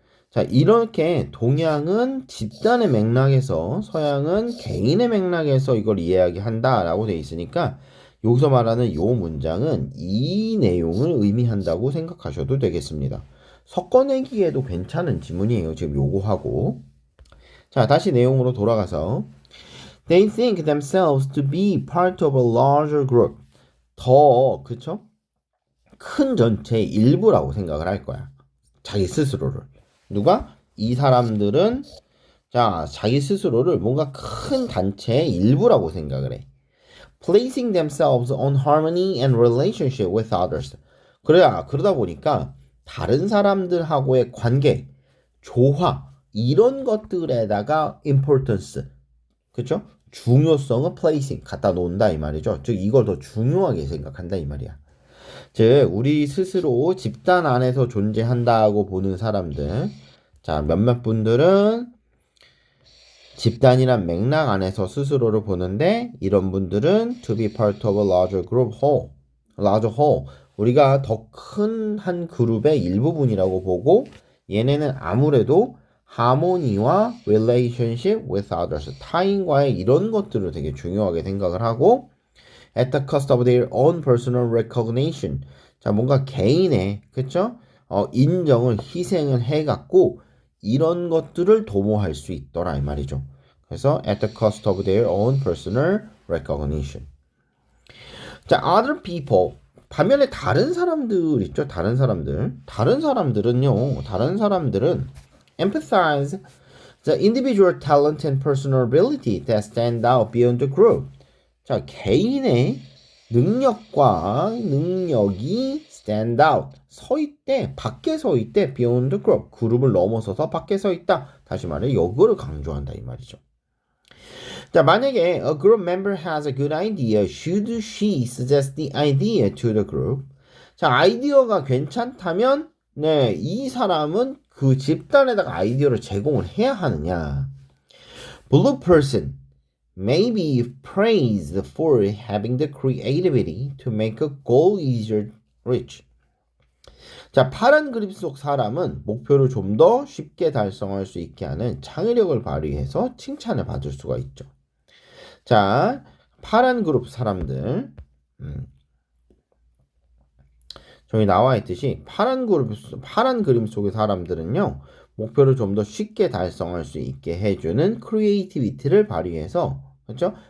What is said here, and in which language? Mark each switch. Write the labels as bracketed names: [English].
[Korean] 자, 이렇게 동양은 집단의 맥락에서 서양은 개인의 맥락에서 이걸 이야기한다라고 돼 있으니까 여기서 말하는 이 문장은 이 내용을 의미한다고 생각하셔도 되겠습니다. 섞어내기에도 괜찮은 지문이에요. 지금 요거하고. 자, 다시 내용으로 돌아가서 [English] They think themselves to be part of a larger group. [Korean] 그쵸? 큰 전체의 일부라고 생각을 할 거야. 자기 스스로를. 누가? 이 사람들은 자기 스스로를 뭔가 큰 단체의 일부라고 생각을 해. [English] Placing themselves on harmony and relationship with others. [Korean] 그러다 보니까 다른 사람들하고의 관계, 조화 이런 것들에다가 importance, 그렇죠? 중요성을 placing 갖다 놓는다 이 말이죠. 즉 이걸 더 중요하게 생각한다 이 말이야. 즉 우리 스스로 집단 안에서 존재한다고 보는 사람들, 자 몇몇 분들은 집단이란 맥락 안에서 스스로를 보는데 이런 분들은 [English] to be part of a larger whole, [Korean] 우리가 더 큰 한 그룹의 일부분이라고 보고 얘네는 아무래도 하모니와 [English] relationship with others, [Korean] 타인과의 이런 것들을 되게 중요하게 생각을 하고 [English] at the cost of their own personal recognition, [Korean] 자 뭔가 개인의 그쵸? 인정을 희생을 해갖고 이런 것들을 도모할 수 있더라 이 말이죠. 그래서 [English] at the cost of their own personal recognition. 자, other people. [Korean] 반면에 다른 사람들 있죠. 다른 사람들은요. 다른 사람들은 [English] emphasize the individual talent and personal ability that stand out beyond the group. [Korean] 자, 개인의 능력이 [English] stand out, [Korean] 밖에 서 있대, [English] beyond the group, [Korean] 그룹을 넘어서서 밖에 서 있다. 다시 말해, 이거를 강조한다 이 말이죠. [English] 자, 만약에 a group member has a good idea, should she suggest the idea to the group? [Korean] 자, 아이디어가 괜찮다면 네, 이 사람은 그 집단에다가 아이디어를 제공을 해야 하느냐? [English] Blue person may be praised for having the creativity to make a goal easier to reach. [Korean] 자, 파란 그림 속 사람은 목표를 좀 더 쉽게 달성할 수 있게 하는 창의력을 발휘해서 칭찬을 받을 수가 있죠. 자, 파란 그룹 사람들. 저기 나와 있듯이 파란 그림 속의 사람들은요, 목표를 좀 더 쉽게 달성할 수 있게 해주는 크리에이티비티를 발휘해서, 그렇죠?